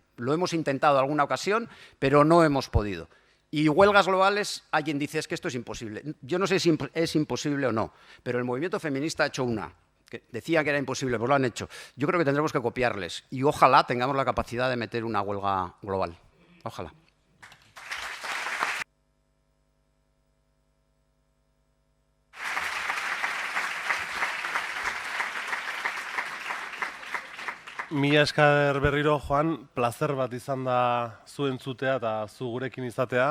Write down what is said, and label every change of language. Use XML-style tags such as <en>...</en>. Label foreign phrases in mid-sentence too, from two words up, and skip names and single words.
<es>Lo hemos intentado en alguna ocasión, pero no hemos podido. Y huelgas globales, alguien dice, es que esto es imposible. Yo no sé si es imposible o no, pero el movimiento feminista ha hecho una, que decía que era imposible, pues lo han hecho. Yo creo que tendremos que copiarles y ojalá tengamos la capacidad de meter una huelga global. Ojalá.</es> <eu>Mila esker berriro, Joan, placer bat izan da zu entzutea eta zu gurekin izatea.</eu>